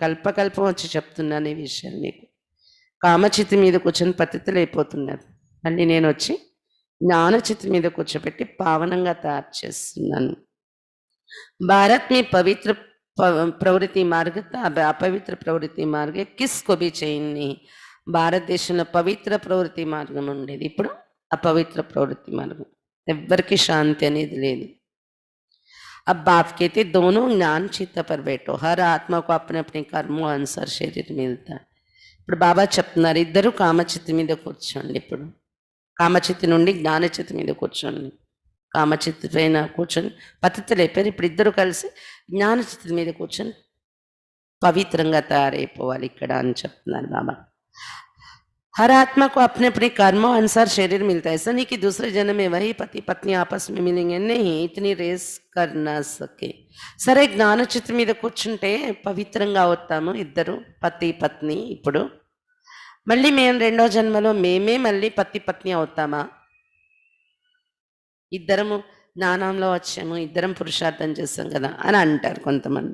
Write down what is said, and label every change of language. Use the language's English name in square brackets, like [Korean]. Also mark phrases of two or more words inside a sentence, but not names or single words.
[Telugu] కల్ప కల్పం వచ్చి చెప్తున్నాను ఈ విషయాలు నీకు. కామచితి మీద కూర్చొని పతితులు అయిపోతున్నారు, మళ్ళీ నేను వచ్చి జ్ఞానచితి మీద కూర్చోబెట్టి పావనంగా తయారు చేస్తున్నాను. [Hindi] भारत में पवित्र प्रवृत्ति मार्ग था, अब अपवित्र प्रवृत्ति मार्ग किसको भी चैन नहीं. [Telugu] భారతదేశంలో పవిత్ర ప్రవృత్తి మార్గం ఉండేది, ఇప్పుడు [Hindi] अपवित्र प्रवृत्ति मार्ग, [Telugu] ఎవ్వరికి శాంతి అనేది లేదు. [Hindi] अब बाप कहते दोनों ज्ञान चित्त पर बैठो, हर आत्मा को अपने अपने कर्मों अनुसार शरीर मिलता है. [Telugu] ఇప్పుడు బాబా చెప్తున్నారు ఇద్దరు కామచిత్తి మీద కూర్చోండి. ఇప్పుడు కామచిత్తి నుండి జ్ఞానచిత్తి మీద కూర్చోండి. కామచిత్తి పైన కూర్చొని పతితులు అయిపోయారు, ఇప్పుడు ఇద్దరు కలిసి జ్ఞానచిత్తి మీద కూర్చొని పవిత్రంగా తయారైపోవాలి ఇక్కడ అని చెప్తున్నారు బాబా. [Hindi] हर आत्मा को अपने अपने कर्मों अनुसार शरीर मिलता है, ऐसा नहीं कि दूसरे जन्म में वही पति पत्नी आपस में मिलेंगे, नहीं, इतनी रेस कर ना सके. [Telugu] సరే జ్ఞానచిత్తి మీద కూర్చుంటే పవిత్రంగా అవుతాము ఇద్దరు పతి పత్ని. ఇప్పుడు మళ్ళీ మేము రెండో జన్మలో మేమే మళ్ళీ పతి పత్ని అవుతామా? ఇద్దరము జ్ఞానంలో వచ్చాము, ఇద్దరం పురుషార్థం చేస్తాం కదా అని అంటారు కొంతమంది.